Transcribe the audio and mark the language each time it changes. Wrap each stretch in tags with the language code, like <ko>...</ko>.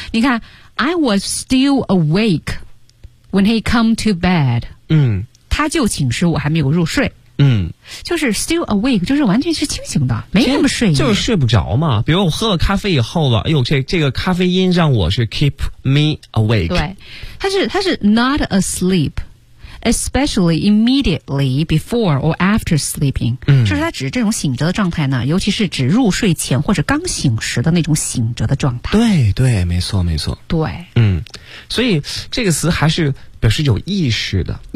<zh>你看</zh> <en>I was still awake when he come to bed。</en> <zh>他就寝时我还没有入睡。就是 still awake， 就是完全是清醒的，没那么睡意，就是睡不着嘛。比如我喝了咖啡以后了，哎呦，这个咖啡因让我是</zh> <en>keep me awake。</en> <zh>对，它是</zh> <en>not asleep， especially immediately before or after sleeping。</en> <zh>就是它指这种醒着的状态呢，尤其是指入睡前或者刚醒时的那种醒着的状态。对对，没错没错。对，所以这个词还是表示有意识的，</zh>